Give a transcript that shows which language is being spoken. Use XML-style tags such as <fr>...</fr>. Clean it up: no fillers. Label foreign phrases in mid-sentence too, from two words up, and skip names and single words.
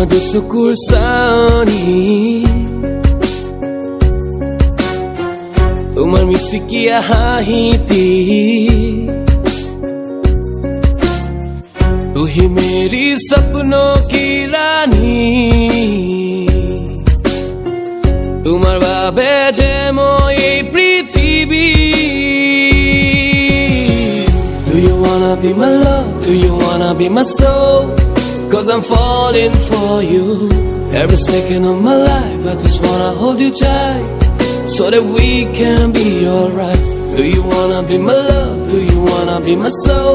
<as>চকুৰ চানি তোমাৰ মিচিকিয়া হাঁহিতি</as> <hi>तू ही मेरी सपनों की रानी तुम्हार</hi> <as>বাবে যে মই এই পৃথিবী</as> <en>Do you wanna be my love? Do you wanna be my soul? Cause I'm falling for you every second of my life. I just wanna hold you tight so that we can be alright. Do you wanna be my love? Do you wanna be my soul?</en>